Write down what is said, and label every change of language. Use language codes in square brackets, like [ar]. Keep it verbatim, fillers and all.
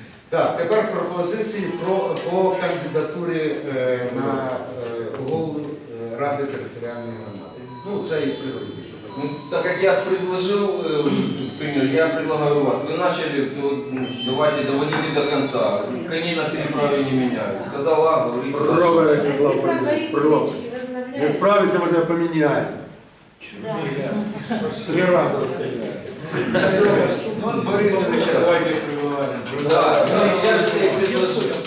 [uk] Так, тепер пропозиції про, по кандидатурі е, на е, голову е, Ради територіальної громади. Ну, це і приводить. Ну, так як я предложив, е, примір, [ru] я предлагаю вас. [uk] Ви почали, то давайте доводити до кінця. Коні на переправі не міняють. Сказала, говорить. Пророва Ростислав Борисович, пророва. Не справишся, ми тебе поміняємо. Три рази розстріляємо. [ru] Ну, Борисович, давайте да, я же тебе предложил.